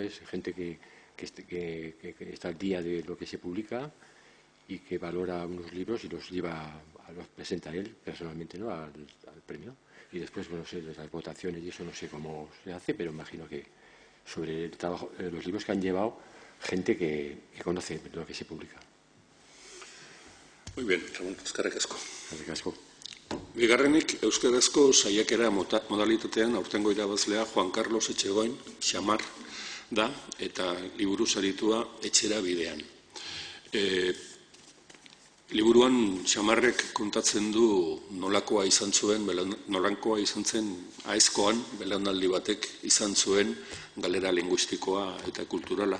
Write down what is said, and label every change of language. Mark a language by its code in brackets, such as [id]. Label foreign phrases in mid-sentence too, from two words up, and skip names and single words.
[es] Es gente que está al día de lo que se publica y que valora unos libros y los presenta él personalmente, ¿no? al premio. Y después, bueno, sé, las votaciones y eso no sé cómo se hace, pero imagino que sobre el trabajo, los libros que han llevado gente que conoce lo que se publica. Muy bien, Ramón, [eu] eskerrik asko. Eskerrik asko. Bigarrenik, euskarazko saiakera modalitatean aurtengo irabazlea Juan Carlos Etxegoin, Xamar, da, eta liburu saritua Etxera bidean. Liburuan Xamarrek kontatzen du nolakoa izan zen aezkoan, belaunaldi batek izan zuen galera linguistikoa eta kulturala.